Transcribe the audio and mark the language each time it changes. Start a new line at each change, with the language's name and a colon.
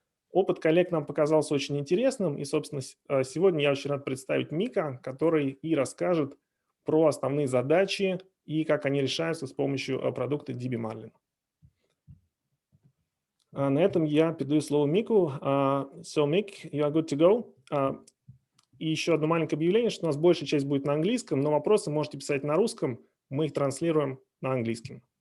Russian: Опыт коллег нам показался очень интересным, и, собственно, сегодня я очень рад представить Мика, который и расскажет про основные задачи и как они решаются с помощью продукта DBmarlin. На этом я передаю слово Мику.
English: So, Mick, you are good to go.
Russian: И еще одно маленькое объявление, что у нас большая часть будет на английском, но вопросы можете писать на русском, мы их транслируем на английском.